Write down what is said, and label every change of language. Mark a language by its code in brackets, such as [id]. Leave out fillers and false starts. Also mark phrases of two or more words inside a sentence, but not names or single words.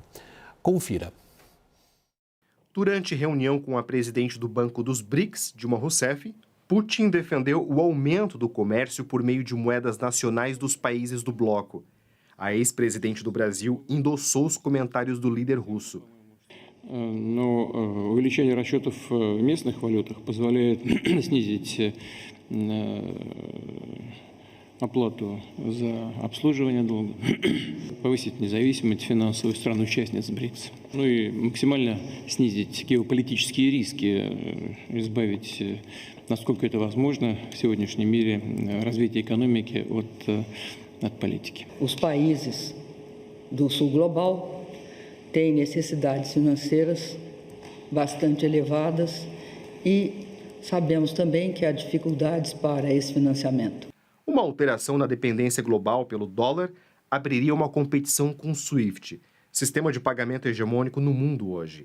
[pt] Confira. Durante reunião com a presidente do Banco dos BRICS, Dilma Rousseff, Putin defendeu o aumento do comércio por meio de moedas nacionais dos países do bloco. A ex-presidente do Brasil endossou os comentários do líder russo. [ru] Но увеличение расчетов в местных валютах позволяет снизить оплату за обслуживание долга, повысить независимость финансовых стран-участниц БРИКС, ну и максимально снизить геополитические риски, избавить, насколько это возможно в сегодняшнем мире, развитие экономики от политики. [pt] Os países do sul global têm necessidades financeiras bastante elevadas e sabemos também que há dificuldades para esse financiamento. Uma alteração na dependência global pelo dólar abriria uma competição com o SWIFT, sistema de pagamento hegemônico no mundo hoje.